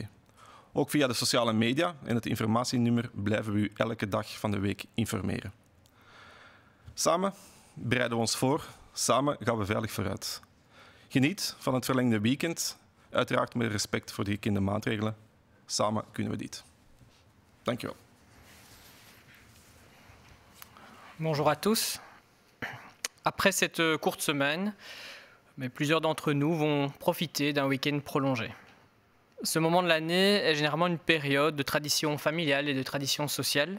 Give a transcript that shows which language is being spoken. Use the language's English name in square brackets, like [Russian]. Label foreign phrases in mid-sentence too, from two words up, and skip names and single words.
[Dutch] Ook via de sociale media en het informatienummer blijven we u elke dag van de week informeren. Samen bereiden we ons voor, samen gaan we veilig vooruit. Geniet van het verlengde weekend, uiteraard met respect voor de gekende maatregelen. Samen kunnen we dit. Dank je wel. [French] Bonjour à tous. Après cette courte semaine, plusieurs d'entre nous vont profiter d'un week-end prolongé. Ce moment de l'année est généralement une période de tradition familiale et de tradition sociale.